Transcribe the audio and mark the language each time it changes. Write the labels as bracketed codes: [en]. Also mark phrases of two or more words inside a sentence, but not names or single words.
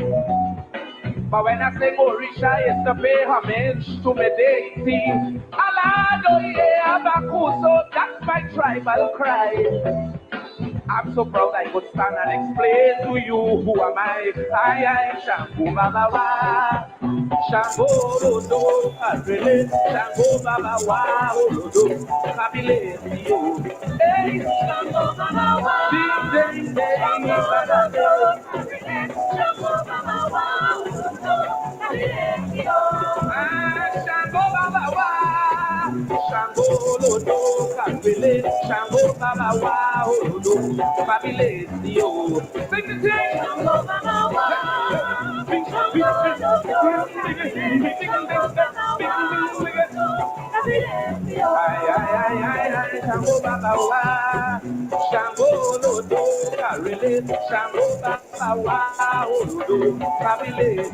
[en] But when I sing Orisha, it's to pay homage to my deity. [yo] Alado ye abaku, [en] so that's my tribal cry. I'm so proud I could stand and explain to you who am I. I am [yo] Shango Baba Wa, Shango Rodo, Arele, Shango Baba Wa, Rodo, Kabile, hey, Shango Baba Wa, Ding Ding Ding, Baba Shango Baba Wa, Rodo, Kabile, Shango Baba Wa, Shango Rodo, Kabile, Shango Baba Wa, Rodo. [en] Yo. Sing the thing. [yo] Shango Baba Wa, Shango Lodo, Karele, Shango Baba Wa, Olodo, Kabile.